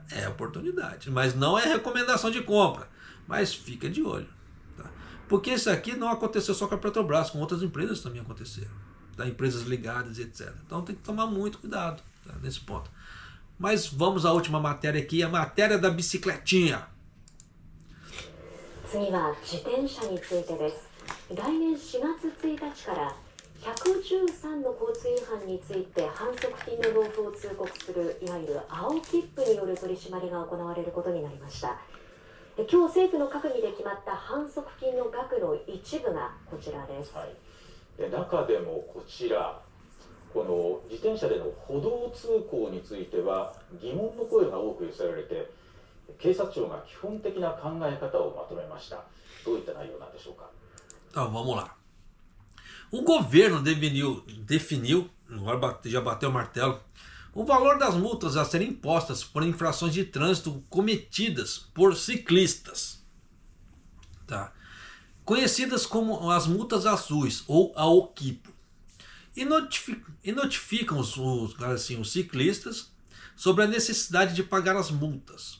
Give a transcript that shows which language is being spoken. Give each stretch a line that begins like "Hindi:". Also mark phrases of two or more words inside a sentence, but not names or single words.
Portuguese: É oportunidade, mas não é recomendação de compra. Mas fica de olho. Tá? Porque isso aqui não aconteceu só com a Petrobras, com outras empresas também aconteceram. Tá? Empresas ligadas, etc. Então tem que tomar muito cuidado, tá? Nesse ponto. Mas vamos à última matéria aqui, a matéria da bicicletinha.
Japanese: 次は自転車についてです。来年4月1日から113の交通違反について反則金の納付を通告するいわゆる青切符による取り締まりが行われることになりました。今日政府の閣議で決まった反則金の額の一部がこちらです。はい、で中でもこちら、この自転車での歩道通行については疑問の声が多く寄せられて、警察庁が基本的な考え方をまとめました。どういった内容なんでしょうか。
Portuguese: Então vamos lá. O governo definiu, agora já bateu o martelo, o valor das multas a serem impostas por infrações de trânsito cometidas por ciclistas, tá? Conhecidas como as multas azuis ou a OQIPO, e notificam os ciclistas sobre a necessidade de pagar as multas.